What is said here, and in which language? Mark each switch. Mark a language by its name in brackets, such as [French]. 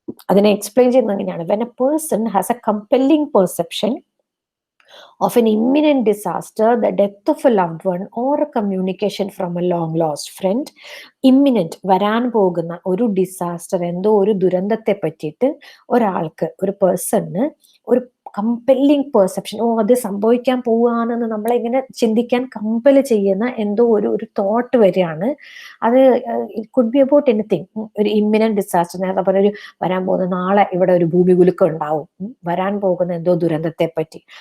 [Malayalam] അതിനെ എക്സ്പ്ലെയിൻ ചെയ്യുന്നത് എങ്ങനെയാണ്? [English] when a person has a compelling perception of an imminent disaster, the death of a loved one, or a communication from a long lost friend. [Malayalam] ഇമ്മിനന്റ്, വരാൻ പോകുന്ന ഒരു disaster, എന്തോ ഒരു ദുരന്തത്തെ പറ്റിയിട്ട് ഒരാൾക്ക്, ഒരു പേഴ്സണിന് ഒരു കമ്പല്ലിങ് പെർസെപ്ഷൻ, അത് സംഭവിക്കാൻ പോവുകയാണെന്ന് നമ്മളെ ഇങ്ങനെ ചിന്തിക്കാൻ കമ്പൽ ചെയ്യുന്ന എന്തോ ഒരു തോട്ട് വരികയാണ്. അത് [English] It could be about anything. [Malayalam] ഒരു ഇമ്മിനന്റ് ഡിസാസ്റ്റർ, നേരത്തെ പറഞ്ഞ ഒരു വരാൻ പോകുന്ന, നാളെ ഇവിടെ ഒരു ഭൂമി കുലുക്കം ഉണ്ടാവും, വരാൻ പോകുന്ന എന്തോ ദുരന്തത്തെ പറ്റി.